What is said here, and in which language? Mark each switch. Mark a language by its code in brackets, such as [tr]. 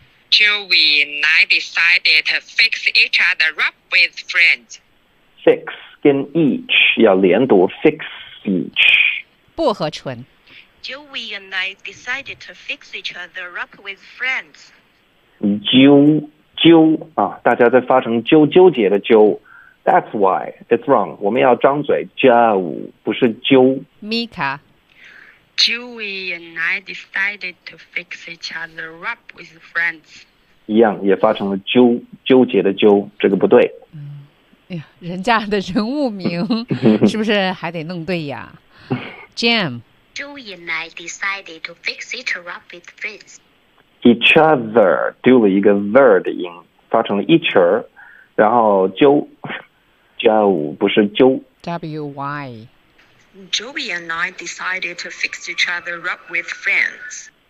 [en] Joey and I decided to fix each other up with friends. [zh] Fix 跟 each 要连读 ， [en] fix each. [zh] 薄荷醇。 [en] Joey and I decided to fix each other up with friends. [zh] 纠纠啊，大家在发成纠纠结的纠。 [en] That's why it's wrong. [zh] 我们要张嘴，加五，不是纠。 [en] Mika. Joey and I decided to fix each other up with friends. [zh] 一样，也发成了纠结的纠，这个不对。嗯，哎呀，人家的人物名是不是还得弄对呀？Jam. [en] Joey and I decided to fix each other up with friends. [zh] Each other 丢了一个 ver 的音，发成了 each other， 然后纠加五不是纠。 [en] W Y. Joey and I decided to fix each other up with friends.